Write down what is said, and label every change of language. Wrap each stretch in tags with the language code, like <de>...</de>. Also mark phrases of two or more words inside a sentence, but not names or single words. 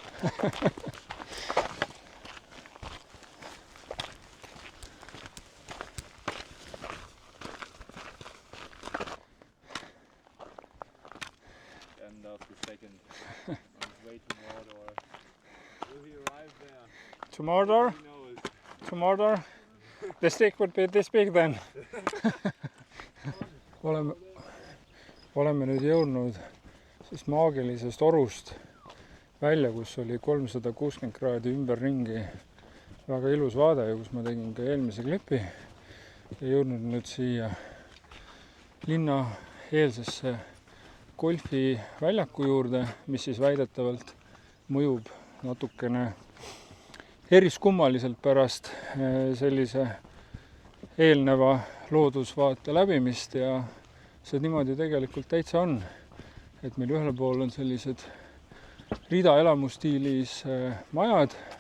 <en>End of the second. On his way to Mordor. Will he arrive there? To Mordor? Who knows? To Mordor? The stick would be this big then.</en> <et>Oleme nüüd jõudnud siis maagilisest orust välja, kus oli 360 kraadi ümberringi väga ilus vaade ja kus ma tegin ka eelmise klipi ja jõudnud nüüd siia linna eelsesse golfiväljaku juurde, mis siis väidetavalt mõjub natukene eriskummaliselt pärast sellise eelneva loodusvaate läbimist ja see niimoodi tegelikult täitsa on, et meil ühel pool on sellised ridaelamustiilis majad,</et>